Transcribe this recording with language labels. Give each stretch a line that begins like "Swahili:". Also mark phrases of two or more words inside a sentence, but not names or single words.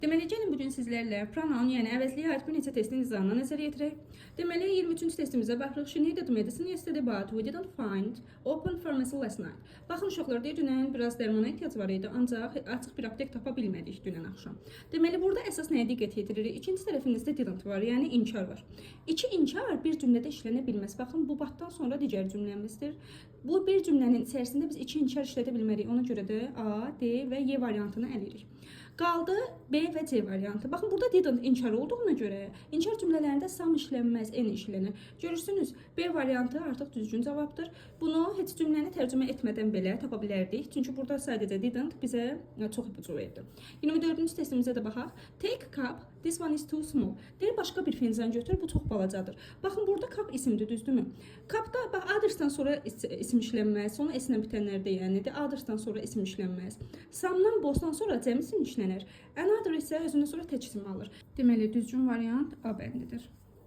Azerbaijani: Deməli, gəlin bugün sizlərlə pronoun, yəni əvəzliyə aid bir neçə testin izahına nəzər yetirək. Deməli, 23-cü testimizə baxırıq.
English: She needed medicine yesterday, but we didn't find open pharmacy last night.
Azerbaijani: Baxın uşaqlar, deyir, dünən biraz dərmana ehtiyac var idi, ancaq açıq bir aptek tapa bilmədik dünən axşam. Deməli, burada əsas nəyə diqqət yetiririk? İkinci tərəfimizdə didn't var, yəni inkar var. İki inkar bir cümlədə işlənə bilməz. Baxın, bu batdan sonra digər cümləmizdir. Bu bir cümlənin içərisində biz iki inkar işlədə bilmərik. Ona görə də A, D və Y variantını əlirik. Qaldı B və C variantı. Baxın, burada didn't inkar olduğuna görə inkar cümlələrində sam işlənməz, n işlənir. Görürsünüz, B variantı artıq düzgün cavabdır. Bunu heç cümləni tərcümə etmədən belə tapa bilərdik. Çünki burada sadəcə didn't bizə çox ipucu verdi. 24-cü testimizə də baxaq.
English: Take cup, this one is too small.
Azerbaijani: Deyir, başqa bir fincan götür, bu çox balacadır. Baxın, burada cup isimdir, düzdürmü? Cupda bax, adresdən sonra isim işlənməz, sonra s-lə bitənlərdə yənidir. Adresdən sonra isim işlənməz. Samdan bosdan sonra cəm isim işlənir. Another isə özündən sonra tək isim alır. Deməli, düzgün variant A bəndidir.